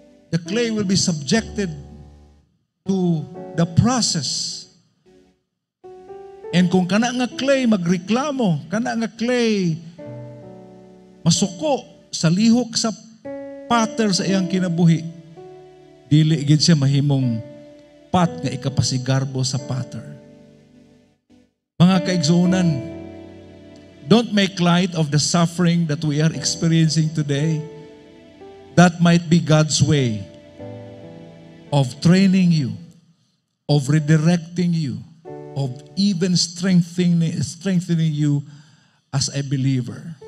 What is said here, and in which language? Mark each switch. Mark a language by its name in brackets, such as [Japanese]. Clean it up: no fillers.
[English] The clay will be subjected to the process. [Cebuano] And kung kana nga clay magreklamo, kana nga clay masuko sa lihok sa potter sa iyang kinabuhi, dili gid siya mahimong pot nga ikapasigarbo sa potter. Mga kaigsunan, [English] don't make light of the suffering that we are experiencing today. That might be God's way of training you, of redirecting you, of even strengthening you as a believer.